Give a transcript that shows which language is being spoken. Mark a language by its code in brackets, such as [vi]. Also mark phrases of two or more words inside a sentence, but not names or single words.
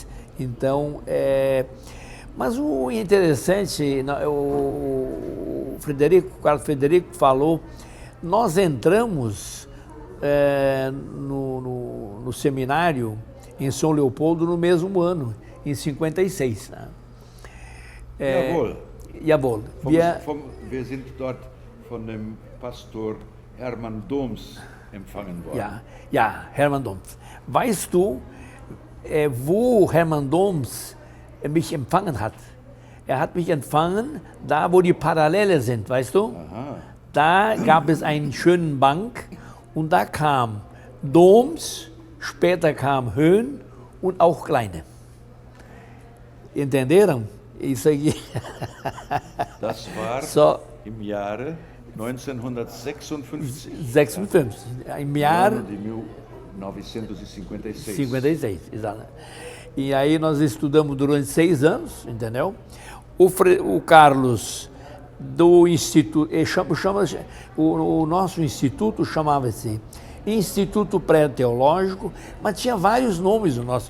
[pt] Então, mas o interessante, o Carlos Frederico falou, nós entramos no seminário em São Leopoldo no mesmo ano, em 56. Né? [de] Jawohl. Jawohl. Wir sind dort von dem Pastor Hermann Doms empfangen worden. Ja, Hermann Doms. Weißt du, wo Hermann Doms mich empfangen hat? Er hat mich empfangen, da wo die Parallele sind, weißt du? Aha. Da gab es einen schönen Bank und da kam Doms, später kam Höhn und auch Kleine. [pt] Entenderam? Isso aí. [de] Das war [pt] Só [de] im Jahre 1956. 56, im Jahr [pt] No ano de 1956. 56, exato. E aí nós estudamos durante 6 anos, entendeu? O Carlos do Instituto, o nosso instituto chamava-se Instituto Pré-Teológico, mas tinha vários nomes o nosso.